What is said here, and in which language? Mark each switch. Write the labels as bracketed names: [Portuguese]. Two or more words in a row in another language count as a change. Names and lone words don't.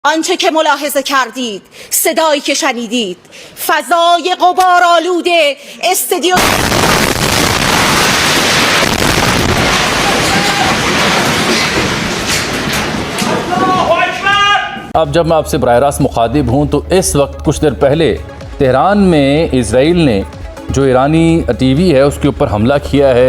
[Persian] آنچه که ملاحظه کردید، صدایی که شنیدید، فضای غبارآلود استدیو [Urdu] اب جب میں آپ سے براہ راست مخاطب ہوں تو اس وقت کچھ دیر پہلے تہران میں اسرائیل نے جو ایرانی ٹی وی ہے اس کے اوپر حملہ کیا ہے.